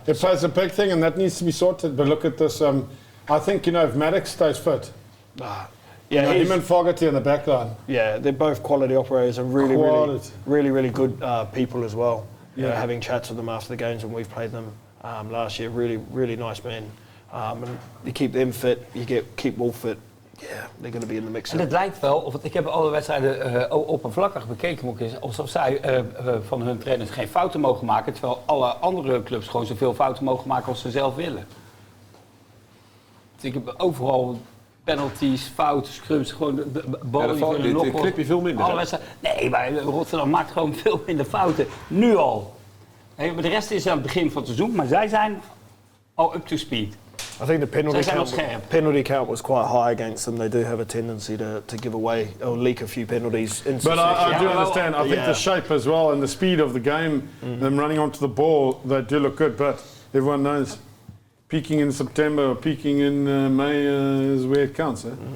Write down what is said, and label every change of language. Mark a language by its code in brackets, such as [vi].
[en] It plays a big thing, and that needs to be sorted. But look at this. I think, if Maddox stays fit, him and Fogarty in the back line. Yeah, they're both quality operators and really good people as well. Yeah. Having chats with them after the games when we've played them last year, really nice men. And you keep them fit, keep Wolf fit. Yeah, they're going to be in the mix. [nl] En het lijkt wel, of ik heb alle wedstrijden oppervlakkig bekeken, moet ik eens, alsof zij van hun trainers geen fouten mogen maken, terwijl alle andere clubs gewoon zoveel fouten mogen maken als ze zelf willen. Ik heb overal penalties, fouten, scrums, gewoon de bal die dit clip je veel minder. Nee, maar Rotterdam maakt gewoon veel minder fouten. Nu al. Maar de rest is aan het begin van het seizoen, maar zij zijn al [en] up to speed. I think the penalty count was quite high against them. They do have a tendency to give away or leak a few penalties. But I do understand. I think the shape as well and the speed of the game, them running onto the ball, they do look good. But everyone knows, peaking in September or peaking in May is where it counts. Eh?